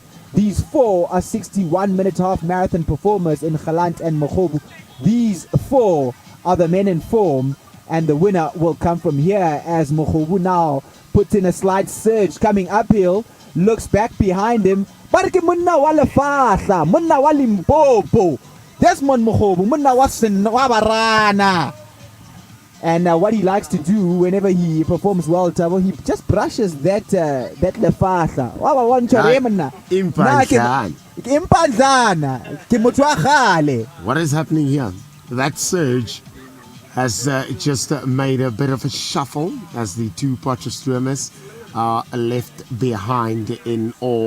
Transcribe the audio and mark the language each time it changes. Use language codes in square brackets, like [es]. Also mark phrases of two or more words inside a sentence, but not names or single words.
[en] These 4 are 61-minute half marathon performers in Galant and Mokhobu. These 4 are the men in form, and the winner will come from here as Mokhobu now puts in a slight surge coming uphill, looks back behind him. [nso] Barke munna wa lefahla, munna wa Limpopo. Desmond Mokhobu, munna wa Barana. [en] And what he likes to do whenever he performs well, Tabo, he just brushes that lefahla. What is happening here? That surge has just made a bit of a shuffle as the 2 Potchefstroomers are left behind in awe.